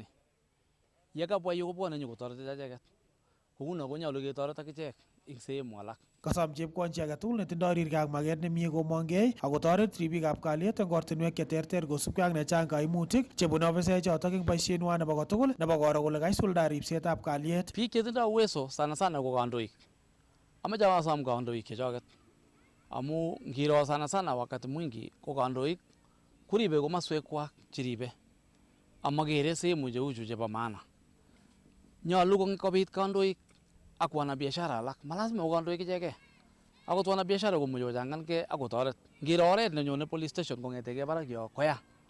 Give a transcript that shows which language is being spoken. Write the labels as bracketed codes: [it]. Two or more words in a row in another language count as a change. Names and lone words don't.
[kln] Yekabwa yu kobwone nyokotoret icheket. Kouno konyolu ketoret akichek ing sehemu alak. Kasom Chepkwony chi agetugul netindoi rirgei ak maget nemie komongei akotoret ribikab kalyet eng ortinwek cheterter kosubkei ak nechang kaimutik chebune ofisaek chotok eng boisietnywa nebo kotugul nebo koro kole kaisulda ribsetab kalyet. Biik chetindoi [sw] uwezo sana [kln] ko kandoik. Ameche asom kandoik chechoket. Amu ngiro sana [sw] wakati mwingi [kln] ko kandoik kuribe komaswekwak cheribe. Amakere sehemu cheuchu chebo maana. Nyolu kobit kandoik ak wanabiashara alak. Malazima ko kandoik ichekei. Akot wanabiashara komuchi kochangankei akotoret. Ngiro oret nenyone [en] police station [kln] kong'etegei barak yo koya.